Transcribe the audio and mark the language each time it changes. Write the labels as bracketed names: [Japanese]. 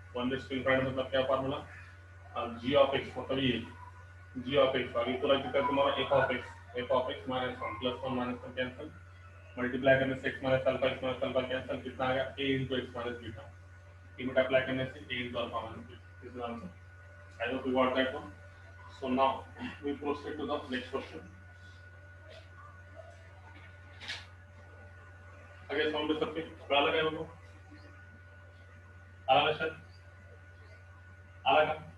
[Hindi] 1 raise to infinity मतलब क्या formula, g of x मतलब ये g ऑफ x, और ये पूरा कितना तुम्हारा f of x minus 1 plus 1 minus 1 cancel, multiply करने से x माइनस अल्फा कैंसिल, कितना आ गया a into x minus beta, ये मल्टीप्लाई करने से a into alpha minus beta. [English] This is answer, I hope you got that one. So now we proceed to the next question. [Hindi] आगे sound सबके क्या लगा है वो, अलग है सर, अलग है,